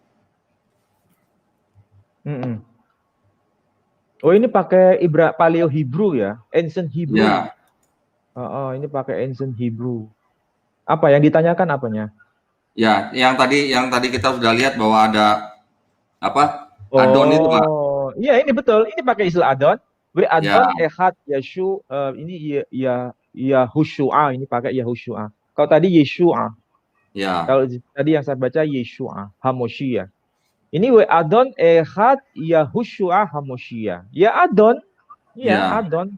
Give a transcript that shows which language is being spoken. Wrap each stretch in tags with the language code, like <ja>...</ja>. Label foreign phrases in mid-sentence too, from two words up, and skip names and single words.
<id>Oh ini pakai</id> <en>Paleo Hebrew</en> <id>ya,</id> <en>Ancient Hebrew.</en> <id>Ya. Ini pakai</id> <en>Ancient Hebrew.</en> <id>Apa yang ditanyakan apanya? Ya, yang tadi kita sudah lihat bahwa ada apa? Adon itu Pak. Iya ini betul. Ini pakai istilah Adon.</id> <he>אדון אחד ישו</he> <id>ini Yahushua, ini pakai Yahushua. Kalau tadi Yeshua. Ya. Kalau tadi yang saya baca Yeshua, Hamoshia. Ini</id> <he>אדון אחד יהושע המושיע.</he> <id>Ya Adon. Iya, Adon.</id>